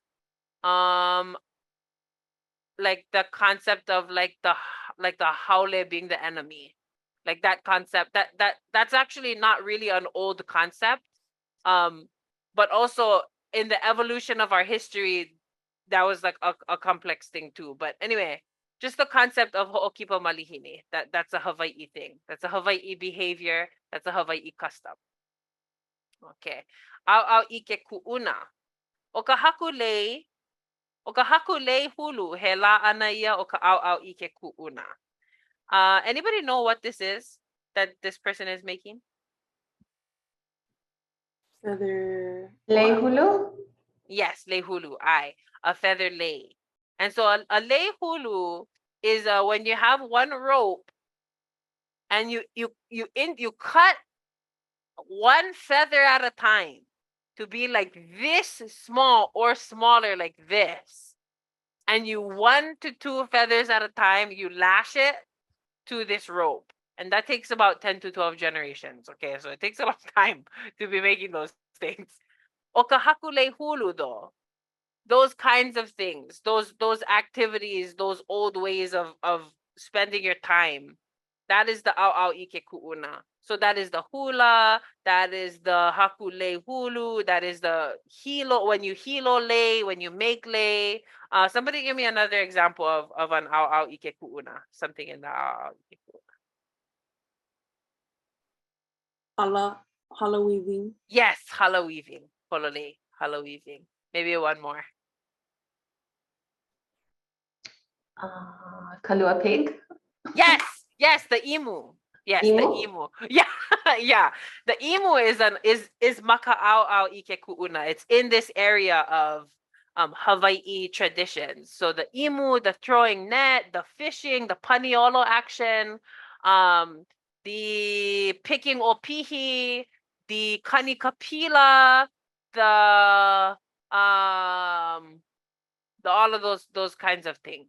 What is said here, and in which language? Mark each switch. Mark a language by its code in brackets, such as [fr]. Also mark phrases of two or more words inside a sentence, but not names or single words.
[en] the concept of like the haole being the enemy, like that concept that's actually not really an old concept, but also in the evolution of our history, that was like a complex thing too. But anyway, just the concept of [haw] ho'okipa malihini, [en] that's a Hawaii thing. That's a Hawaii behavior. That's a Hawaii custom. Okay. [haw] Au ike ku'una. O ka haku lei hulu he la ana ia o ka au ike ku'una. [en] Anybody know what this is that this person is making? Feather. [haw] Lei hulu? [en] Yes, [haw] lei hulu. [en] A feather lei. And so a [haw] lei hulu [en] is when you have one rope and you cut one feather at a time to be like this small or smaller, like this. And you 1 to 2 feathers at a time, you lash it to this rope. And that takes about 10 to 12 generations. Okay, so it takes a long time to be making those things. [haw] O ka haku lei hulu [en] though, those kinds of things, those activities, those old ways of spending your time, that is the au ike ku'una. So that is the hula, that is the [haw] haku lei hulu, [en] that is the hilo, when you [haw] hilo lei, [en] when you make lei. Somebody give me another example of an [haw] au ike ku'una, [en] something in the [haw] au ike ku'una. [en] Hala weaving. Yes, [haw] hala weaving. [en] Pololei, [haw] hala weaving. [en] Maybe one more. Kalua pig? Yes, the emu. Yes, Emu? the emu. Yeah, yeah. The emu is [haw] maka au ike ku'una. [en] It's in this area of Hawaii traditions. So the emu, the throwing net, the fishing, the paniolo action, the picking opihi, the kanikapila, the all of those kinds of things.